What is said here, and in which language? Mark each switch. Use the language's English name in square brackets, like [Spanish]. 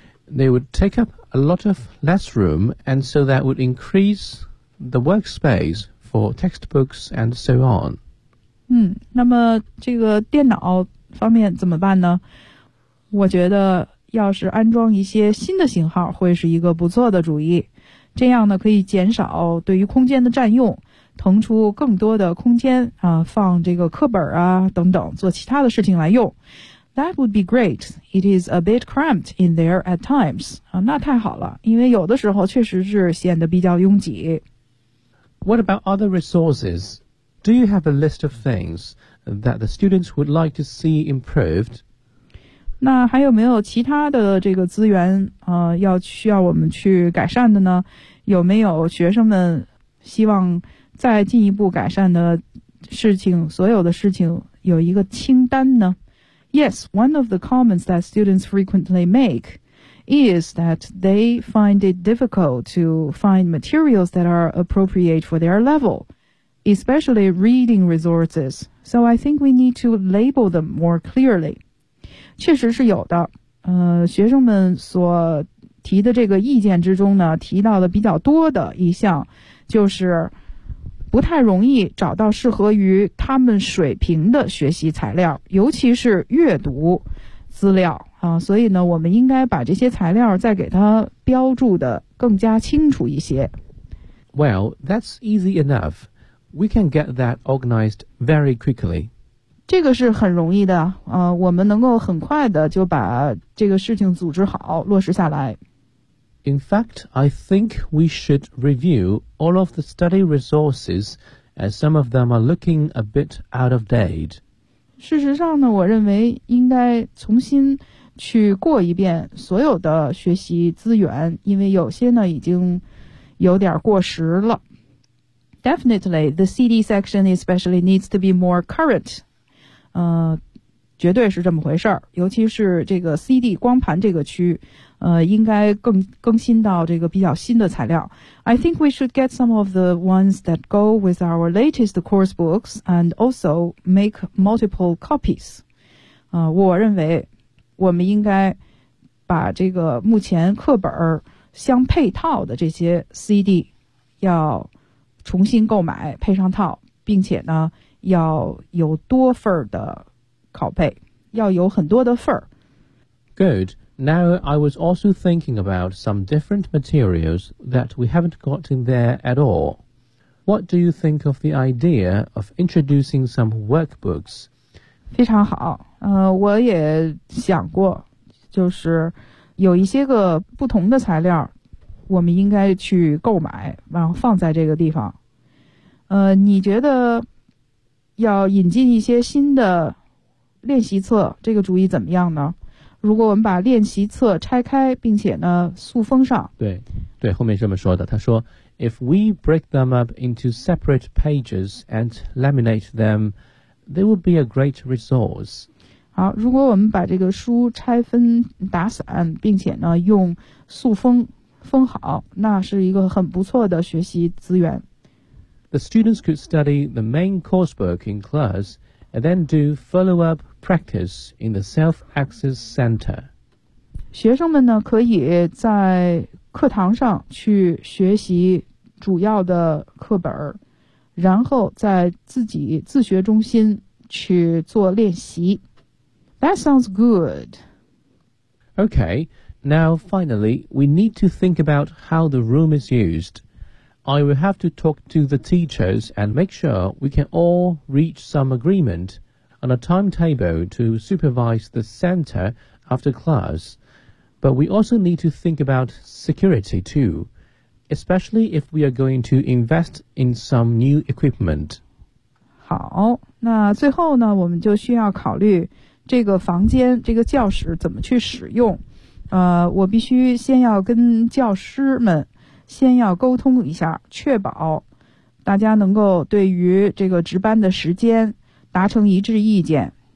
[English] They would take up a lot of less room, and so that would increase the workspace for textbooks and so on. [Chinese] 那么这个电脑方面怎么办呢？我觉得要是安装一些新的型号会是一个不错的主意，这样呢可以减少对于空间的占用，腾出更多的空间啊，放这个课本啊等等，做其他的事情来用。 [English] That would be great. It is a bit cramped in there at times. [Chinese] 啊，那太好了，因为有的时候确实是显得比较拥挤。 [English] What about other resources? Do you have a list of things that the students would like to see improved? [Chinese] 那还有没有其他的这个资源啊，要需要我们去改善的呢？有没有学生们希望再进一步改善的事情，所有的事情有一个清单呢？ [English] Yes, one of the comments that students frequently make is that they find it difficult to find materials that are appropriate for their level, especially reading resources. So I think we need to label them more clearly. [Chinese] 确实是有的，学生们所提的这个意见之中呢，提到的比较多的一项就是不太容易找到适合于他们水平的学习材料，尤其是阅读资料啊，所以呢，我们应该把这些材料再给它标注的更加清楚一些。 [English] Well, that's easy enough. We can get that organized very quickly. [Chinese] 这个是很容易的啊，我们能够很快的就把这个事情组织好，落实下来。 [English] In fact, I think we should review all of the study resources as some of them are looking a bit out of date. [Chinese] 事实上呢，我认为应该重新去过一遍所有的学习资源，因为有些呢已经有点过时了。 [English] Definitely, the CD section especially needs to be more current. [Chinese] 绝对是这么回事儿，尤其是这个 CD 光盘这个区，应该更新到这个比较新的材料。 [English] I think we should get some of the ones that go with our latest course books and also make multiple copies. [Chinese] 我认为我们应该把这个目前课本相配套的这些 CD 要重新购买配上套，并且呢要有多份的拷贝，要有很多的份儿。 [English] Good. Now I was also thinking about some different materials that we haven't got in there at all. What do you think of the idea of introducing some workbooks? [Chinese] 非常好。我也想过，就是有一些个不同的材料，我们应该去购买，然后放在这个地方。你觉得要引进一些新的练习册这个主意怎么样呢？如果我们把练习册拆开并且呢塑封上，对对，后面这么说的，他说 [English] If we break them up into separate pages and laminate them, they would be a great resource. [Chinese] 好，如果我们把这个书拆分打散，并且呢用塑封封好，那是一个很不错的学习资源。 [English] The students could study the main coursework in class and then do follow-up practice in the self-access center. [Chinese] 学生们呢可以在课堂上去学习主要的课本，然后在自己自学中心去做练习。 [English] That sounds good. Okay, now finally, we need to think about how the room is used. I will have to talk to the teachers and make sure we can all reach some agreement on a timetable to supervise the center after class. But we also need to think about security too, especially if we are going to invest in some new equipment. [Chinese] 好，那最后呢，我们就需要考虑这个房间，这个教室怎么去使用。我必须先要跟教师们先要沟通一下，确保大家能够对于这个值班的时间达成一致意见。